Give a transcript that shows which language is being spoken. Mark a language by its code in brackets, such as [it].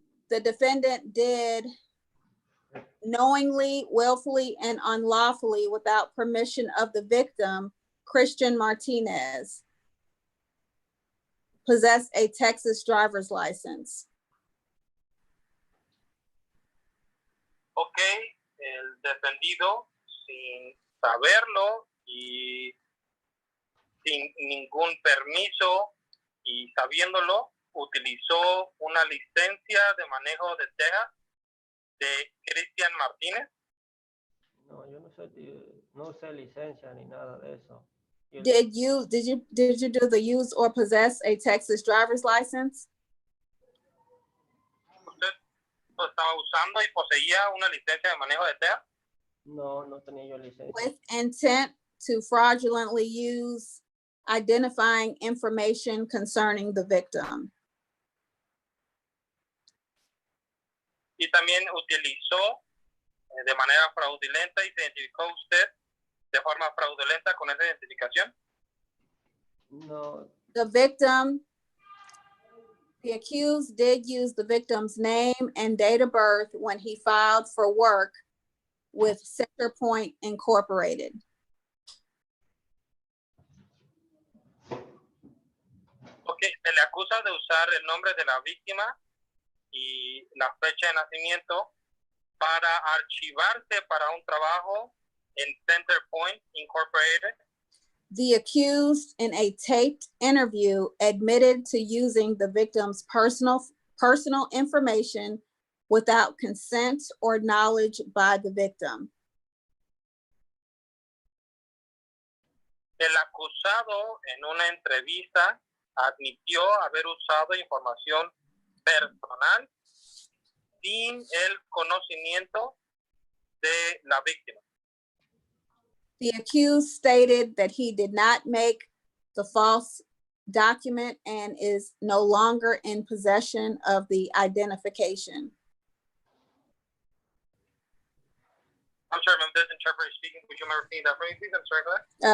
[en] The defendant did knowingly, willfully, and unlawfully, without permission of the victim, Christian Martinez, possess a Texas driver's license. [es] Ok, el defendido, sin saberlo y sin ningún permiso y sabiéndolo, utilizó una licencia de manejo de Texas de Christian Martínez. No, yo no sé licencia ni nada de eso. [en] Did you do the use or possess a Texas driver's license? [es] ¿Usted estaba usando y poseía una licencia de manejo de Texas? No, no tenía yo licencia. [en] With intent to fraudulently use identifying information concerning the victim. [es] Y también utilizó de manera fraudulenta y se identificó usted de forma fraudulenta con esa identificación. No. [en] The accused did use the victim's name and date of birth when he filed for work with Centerpoint Incorporated. [es] Ok, se le acusa de usar el nombre de la víctima y la fecha de nacimiento para archivarse para un trabajo en Centerpoint Incorporated. [en] The accused, in a taped interview, admitted to using the victim's personal information without consent or knowledge by the victim. [es] El acusado en una entrevista admitió haber usado información personal sin el conocimiento de la víctima. [en] The accused stated that he did not make the false document and is no longer in possession of the identification. I'm sorry, ma'am, this interpreter speaking. Would you mind repeating that for me, please? I'm sorry for that.